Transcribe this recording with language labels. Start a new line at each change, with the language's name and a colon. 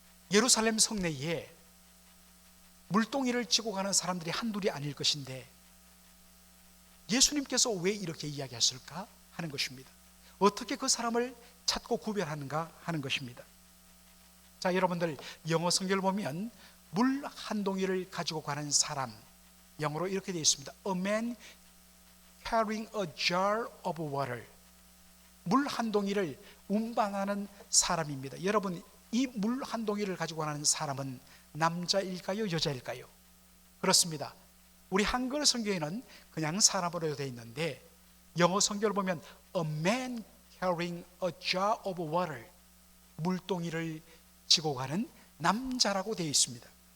Korean: 예루살렘 성내에 물동이를 지고 가는 사람들이 한둘이 아닐 것인데 예수님께서 왜 이렇게 이야기하실까 하는 것입니다. 어떻게 그 사람을 찾고 구별하는가 하는 것입니다. 자, 여러분들, 영어 성경을 보면 물 한 동이를 가지고 가는 사람, 영어로 이렇게 되어 있습니다.
English: A man carrying a jar of water.
Korean: 물 한 동이를 운반하는 사람입니다. 여러분, 이 물 한 동이를 가지고 가는 사람은 남자일까요, 여자일까요? 그렇습니다. 우리 한글 성경에는 그냥 사람으로 되어 있는데 영어 성경을 보면
English: A man carrying a jar of water,
Korean: 물동이를 지고 가는 남자라고 되어 있습니다.